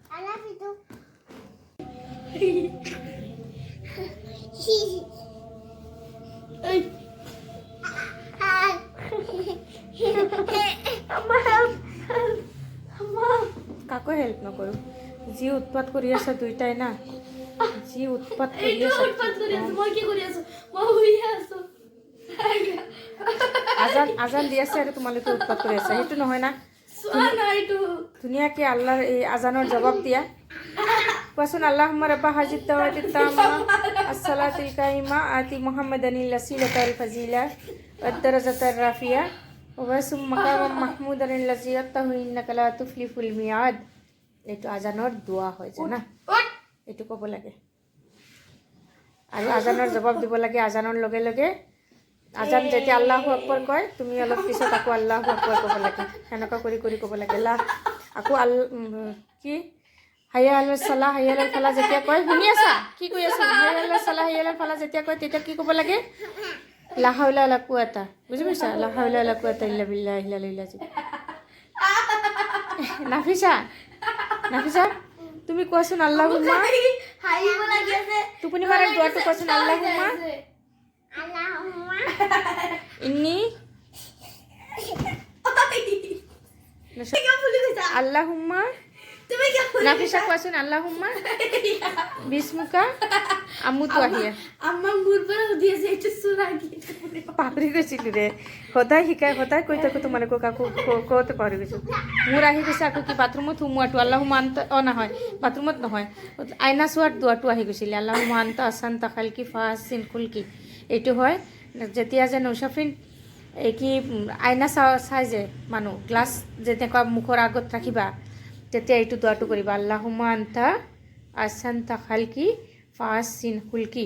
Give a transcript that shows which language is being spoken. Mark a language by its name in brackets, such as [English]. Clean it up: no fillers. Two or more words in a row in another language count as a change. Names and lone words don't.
[Assamese] কাকো হেল্প নকৰোঁ যি উৎপাত কৰি আছে দুইটাই না যি উৎপাত কৰি আছে আজান দি আছে আৰু তোমালোকে উৎপাত কৰি আছে সেইটো নহয় না ধুনীয়াকৈ আল্লাহৰ এই আজানৰ জবাব দিয়া কোৱাচোন [Arabic] اللهم رب هذه الدعوة التامة والصلاة القائمة آت محمدا الوسيلة والفضيلة والدرجة الرفيعة وابعثه مقاما محمودا الذي وعدته إنك لا تخلف الميعاد [Assamese] এইটো আজানৰ দোৱা হয় জানা এইটো ক'ব লাগে আৰু আজানৰ জবাব দিব লাগে আজানৰ লগে লগে আজান যেতিয়া [Arabic] الله أكبر [Assamese] কয় তুমি অলপ পিছত আকৌ [Arabic] الله أكبر [Assamese] ক'ব লাগে সেনেকুৱা কৰি ক'ব লাগে আকৌ কি [Arabic] حي على الصلاة حي على الفلاح [Assamese] যেতিয়া কয় শুনি আছা কি কৈ আছা [Arabic] حي على الصلاة حي على الفلاح [Assamese] যেতিয়া কয় তেতিয়া কি ক'ব লাগে [Arabic] لا حول ولا قوة [Assamese] বুজি পাইছা [Arabic] لا حول ولا قوة إلا بالله العلي العظيم [Assamese] নাফিসা তুমি কোৱাচোন আল্লাহুম্মা টোপনি মাৰাৰ দোৱাটো কোৱাচোন [Arabic] اللهم إني اللهم [Assamese] নাফিসা কোৱাচোন [Arabic] اللهم باسمك أموت وأحيا [Assamese] পাহৰি গৈছিলোঁ ৰে সদায় কৈ থাকোঁ তোমালোকক আকৌ কওঁতে পাহৰি গৈছোঁ মোৰ আহি গৈছে আকৌ কি বাথৰুমত সোমোৱাটো [Arabic] اللهم أنت [Assamese] নহয় বাথৰুমত নহয় আইনা চোৱাৰ দোৱাটো আহি গৈছিলে [Arabic] اللهم أنت أحسنت خلقي فحسن خلقي [Assamese] এইটো হয় যেতিয়া যে নৌচাফ্ৰিন এই কি আইনা চাই যে মানুহ গ্লাছ যেনেকুৱা মুখৰ আগত ৰাখিবা তেতিয়া এইটো দোৱাটো কৰিবা [Arabic] اللهم أنت أحسنت خلقي فحسن خلقي.